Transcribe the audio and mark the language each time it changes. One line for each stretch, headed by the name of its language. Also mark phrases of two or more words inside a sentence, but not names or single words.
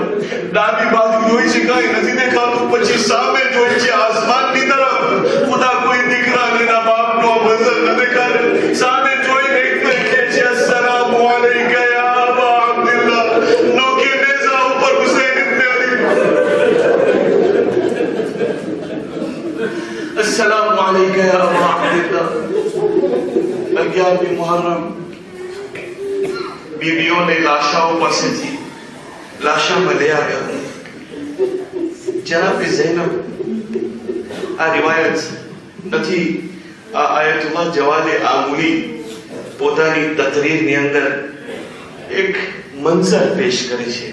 Gujarati: ડાબી બાજુ જોઈ છે, કાંઈ નથી દેખાતું. પછી સામે જોઈ છે આસમાનની તરફ. ખુદા કોઈ દીકરાને એના બાપનો મંઝર ન દેખાડે. સામે જોઈને એક કહે છે
Arabic: السلام عليك يا أبا عبد الله.
Gujarati: નોકે નેઝા ઉપર હુસૈન ઇબ્ન અલી.
Arabic: السلام عليكم يا أبا عبد الله.
Gujarati: 11મી મુહર્રમ બીબીઓને લાશાઓ પાસેથી લાશામાં લઈ આવ્યા. જનાબે ઝૈનબ આ રિવાયત નથી. આ આયતુલ્લાહ જવાદે આમુલી પોતાની તકરીરની અંદર એક મંઝર પેશ કરે છે.